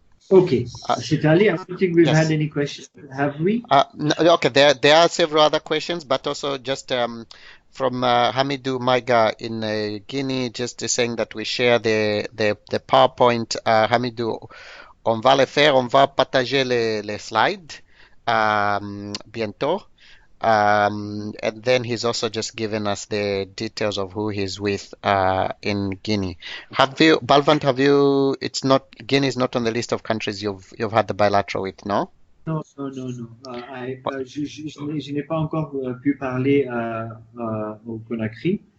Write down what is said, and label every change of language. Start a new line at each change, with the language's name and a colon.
English: Okay, Shitali, I don't think we've had any questions, have we? No, okay, there are several other questions, but also just from Hamidou Maiga in Guinea, just saying that we share the PowerPoint.
French: Hamidou, on va le faire, on va partager les slides bientôt.
English: And then he's also just given us the details of who he's with in Guinea. Balvant, it's not, Guinea is not on the list of countries you've had the bilateral with, no?
French: Non. Je n'ai pas encore pu parler au Conakry.